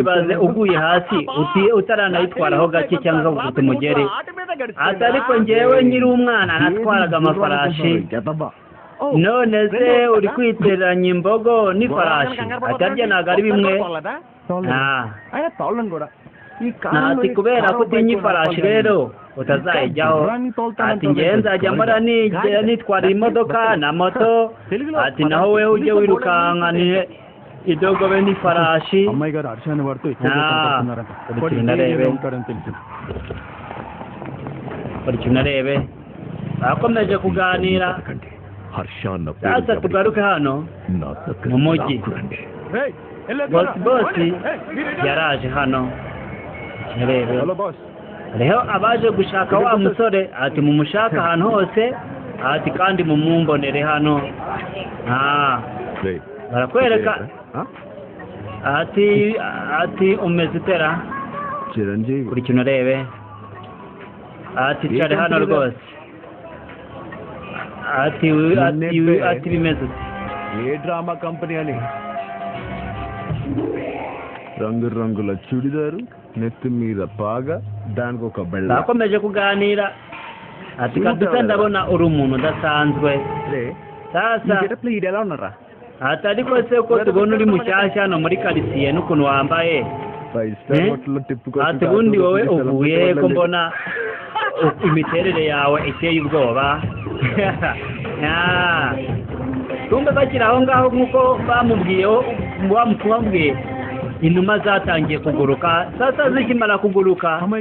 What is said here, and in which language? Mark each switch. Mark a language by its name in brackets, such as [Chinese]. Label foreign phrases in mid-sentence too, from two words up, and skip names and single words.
[Kinyarwanda] baze uguye hasi utaranayitwaraho gake cyangwa ufite umugeri ati ariko njyewe nkiri umwana natwaraga amafarashi none se uri kwiteranya imbogo n'ifarashi atarya ntabwo ari bimwe ati kubera ko utinya ifarashi rero utazayijyaho ati ngewe nzajya mpora nitwara imodoka na moto ati naho wewe ujye wirukanka idogobe n'ifarashi [Telugu] అమ్మాయి గారు హర్షాన్ని వాడుతూ [Kinyarwanda] narebe bakomeje kuganira sasa tugaruke hano mu mujyi bosi yaraje hano narebe rero abaje gushaka wa musore ati mumushaka ahantu hose ati kandi mumumbonere hano barakwereka ati umeze utera kuri kino rebe ati cyari hano rwose ati bimeze [Telugu] ఏ డ్రామా కంపెనీ అని రంగుల చుడిదారు నెత్తి మీద పాగా దానికి ఒక బెల్ల [Kinyarwanda] bakomeje kuganira ati kabisa ndabona uri umuntu udasanzwe sasa [Telugu] ఇది ఎలా ఉన్నారా [Kinyarwanda] ati ariko se ko tubona uri mushyashya hano muri karitsiye n'ukuntu wambaye ati ubundi wowe uvuye ko mbona imiterere yawe iteye ubwoba tumbe bakiri aho ngaho nk'uko bamubwiye inuma zatangiye kuguruka sasa zikimara kuguruka